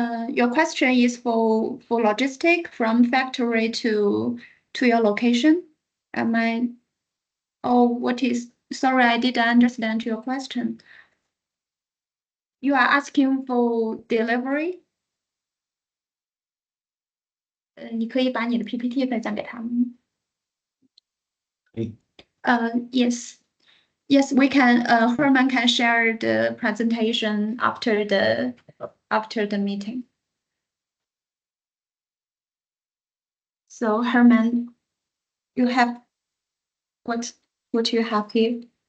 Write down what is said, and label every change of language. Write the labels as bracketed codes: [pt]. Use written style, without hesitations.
[en] Your question is for logistic from factory to your location. Am I? Oh, what is? Sorry, I didn't understand your question. You are asking for delivery? [zh] 你可以把你的 PPT 分享给他们。 [en] Yes. Yes, we can. Herman can share the presentation after the meeting. So Herman, you have what you have here?